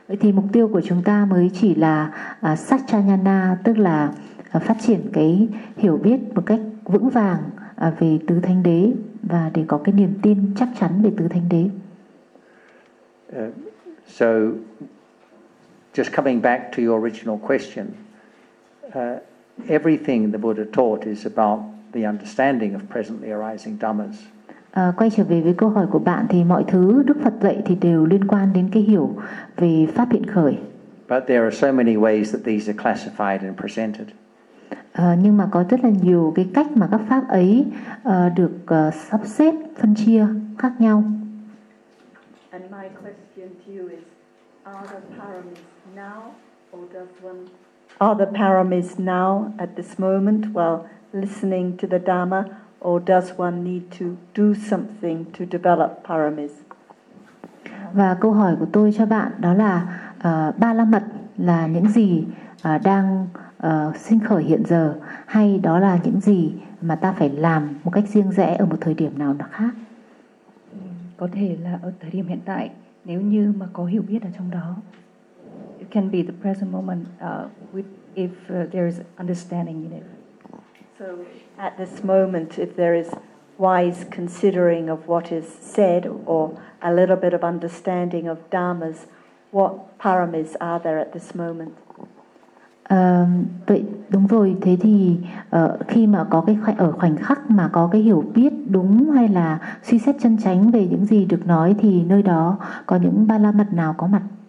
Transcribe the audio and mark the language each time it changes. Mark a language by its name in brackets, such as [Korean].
[Vietnamese] Thì mục tiêu của chúng ta mới chỉ là Satchanyana, tức là phát triển cái hiểu biết một cách vững vàng về tứ thánh đế và để có cái niềm tin chắc chắn về tứ thánh đế. [English] So just coming back to your original question, everything the Buddha taught is about the understanding of presently arising dhammas. [Vietnamese] Quay trở về với câu hỏi của bạn thì mọi thứ Đức Phật dạy thì đều liên quan đến cái hiểu về pháp hiện khởi. [English] But there are so many ways that these are classified and presented. [Vietnamese] Nhưng mà có rất là nhiều cái cách mà các pháp ấy được sắp xếp phân chia khác nhau. [English] And my question to you is, are the paramis now or does one? Are the paramis now at this moment while listening to the Dhamma, or does one need to do something to develop paramis? [Vietnamese] Và câu hỏi của tôi cho bạn đó là ba la mật là những gì đang sinh khởi hiện giờ, hay đó là những gì mà ta phải làm một cách riêng rẽ ở một thời điểm nào đó khác? Có thể là ở thời điểm hiện tại, nếu như mà có hiểu biết ở trong đó. [English] It can be the present moment if there is understanding in it. So at this moment, if there is wise considering of what is said or a little bit of understanding of dharmas, what paramis are there at this moment? [Vietnamese] Vậy đúng rồi, thế thì khi mà có cái ở khoảnh khắc mà có cái hiểu biết đúng hay là suy xét chân chánh về những gì được nói thì nơi đó có những ba la mật nào có mặt?